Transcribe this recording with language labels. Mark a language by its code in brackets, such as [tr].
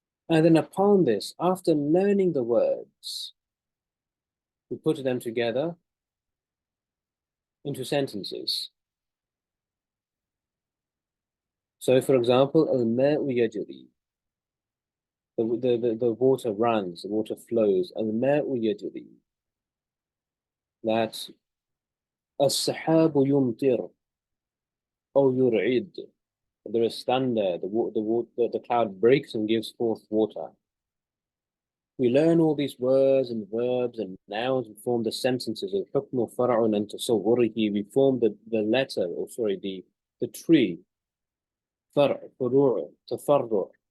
[en] And then upon this, after learning the words, we put them together into sentences. So, for example, [ar] al-ma'u yajri. [en] The water runs, the water flows. [ar] الماء يجري. That السحاب يمطر أو يرعد. [en] There is thunder. The cloud breaks and gives forth water. We learn all these words and verbs and nouns. We form the sentences of [ar] حكم فرع [en] and تصوره. We form the letter, or sorry, the tree. [ar] فرع, فروع, تفرع.